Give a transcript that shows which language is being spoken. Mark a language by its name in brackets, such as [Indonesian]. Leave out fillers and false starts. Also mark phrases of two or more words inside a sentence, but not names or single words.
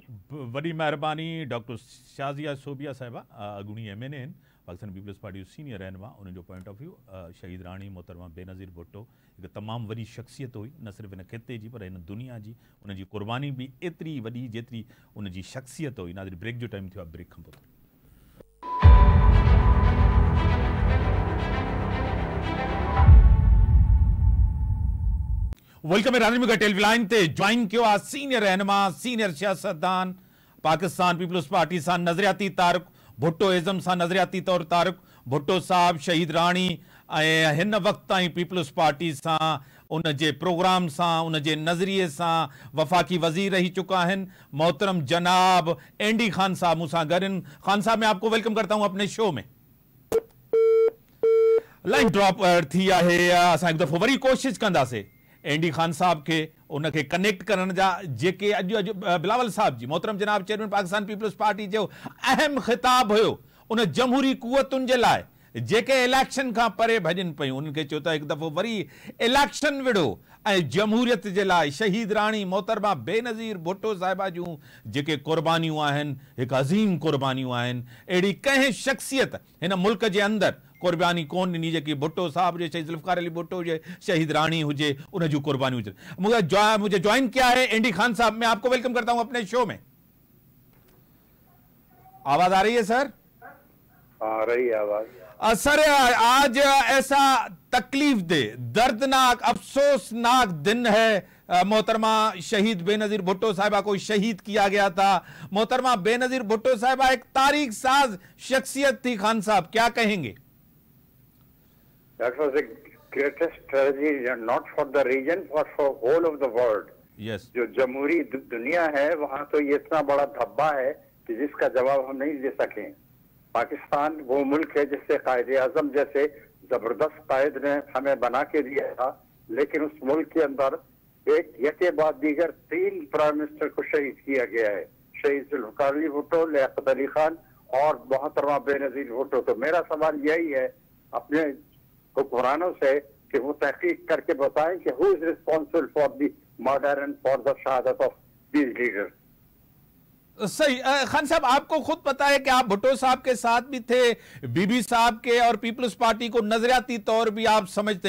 [Sindhi] वॾी महिरबानी डॉक्टर शाज़िया सोबिया साहिबा, अॻूणी MNA आहिनि, पाकिस्तान पीपल्स पार्टी जो सीनियर रहनुमा। उन्हनि जो [English] point of view [Sindhi] शहीद राणी मोहतरमा बेनज़ीर भुट्टो हिकु तमामु वॾी शख़्सियत हुई, न सिर्फ़ु हिन ख़िते जी पर हिन दुनिया जी। उनजी क़ुर्बानी बि एतिरी वॾी जेतिरी उनजी शख़्सियत हुई। नाज़रीन ब्रेक जो टाइम थियो आहे, ब्रेक खां पोइ वेलकम है। रानी टेलीविजन लाइन ते [Urdu] جوائن کیا [Sindhi] सीनियर रहनुमा, सीनियर सियासतदान, पाकिस्तान पीपल्स पार्टी सां नज़रियाती तारुक, भुट्टो इज़म सां नज़रियाती तौर तारुक। भुट्टो साहब शहीद राणी ऐं हिन वक़्त ताईं पीपल्स पार्टी सां उन जे प्रोग्राम सां उन जे नज़रिए सां वफ़ाकी वज़ीर रही [Urdu] چکا ہیں. [Sindhi] मोहतरम जनाब एंडी खान साहब मूंसां गॾु आहिनि। [Urdu] خان صاحب میں آپ کو ویلکم کرتا ہوں اپنے شو میں. [English] line drop [Sindhi] थी आहे, असां हिकु दफ़ो वरी कोशिशि कंदासीं एंडी खान साहब के उनके कनेक्ट करण जा जेके अॼु बिलावल साहब जी मोहतरम जनाब चेयरमैन पाकिस्तान पीपल्स पार्टी जो अहम खिताब हुयो उन जमहूरी कुवतुनि जे लाइ जेके इलेक्शन खां परे भॼनि पियूं, उनखे चयो त हिकु दफ़ो वरी इलेक्शन विढ़ो ऐं जमहूरियत जे लाइ शहीद राणी मोहतरमा बेनज़ीर भुट्टो साहिबा जूं जेके क़ुर्बानियूं आहिनि, हिकु अज़ीम क़ुर्बानियूं आहिनि। अहिड़ी कंहिं शख़्सियत हिन मुल्क जे अंदरि क़ुर्बानी कोन ॾिनी जेकी भुट्टो साहब हुजे, शहीद ज़ुल्फ़िकार अली भुट्टो हुजे, शहीद राणी हुजे, उन जूं क़ुर्बानियूं हुजे। [Urdu] مجھے جوائن کیا ہے اینڈی خان صاحب، میں آپ کو ویلکم کرتا ہوں اپنے شو میں. آواز آ رہی ہے سر? آ رہی ہے آواز. سر آج ایسا تکلیف دے، دردناک، افسوسناک دن ہے. محترمہ شہید بینظیر بھٹو صاحبہ کو شہید کیا گیا تھا. محترمہ بینظیر بھٹو صاحبہ ایک تاریخ ساز شخصیت تھی. خان صاحب کیا کہیں گے? [English] That was the greatest tragedy, not for the region, but for whole of the world. Yes. [Urdu] جو جمہوری دنیا ہے وہاں تو یہ اتنا بڑا دھبہ ہے کہ جس کا جواب ہم نہیں دے سکیں. پاکستان وہ ملک ہے جس سے قائد اعظم جیسے زبردست قائد نے ہمیں بنا کے دیا تھا، لیکن اس ملک کے اندر ایک کے بعد دیگر 3 [English] prime minister [Urdu] کو شہید کیا گیا ہے. شہید ذوالفقار علی بھٹو، لیاقت علی خان اور محترمہ بینظیر بھٹو. تو میرا سوال یہی ہے اپنے حکمرانوں سے کہ وہ تحقیق کر کے بتائیں کہ [English] who is responsible for the murder and for the shahadat of these leaders. [Urdu] صحیح. خان صاحب آپ کو خود پتا ہے کہ آپ بھٹو صاحب کے ساتھ بھی تھے، بی بی صاحب کے، اور پیپلز پارٹی کو نظریاتی طور بھی آپ سمجھتے ہیں.